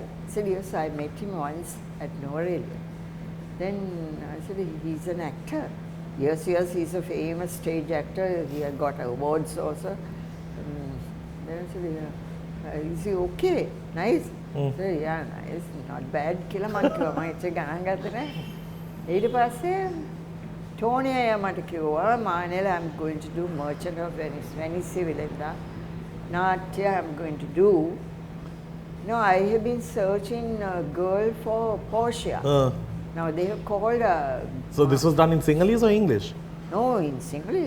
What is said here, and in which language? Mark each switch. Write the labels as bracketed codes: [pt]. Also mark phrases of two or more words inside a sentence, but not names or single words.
[en] I said, yes, I met him once at Norelia. Then I said, he's an actor. Yes, he's a famous stage actor. He had got awards also. Then I said, is he okay? Nice? I said, yeah, nice. Not bad. Kila man kiwa ma eche ganan gatta naha. [si] ඊට පස්සේ Tony අය මට කිව්වා, [en] Manel, I'm going to do Merchant of Venice. Venice Villainda. Natya I'm going to do. No, I have been searching a girl for Portia. Now they have called So this was done in Sinhalese or English? No, in Sinhalese.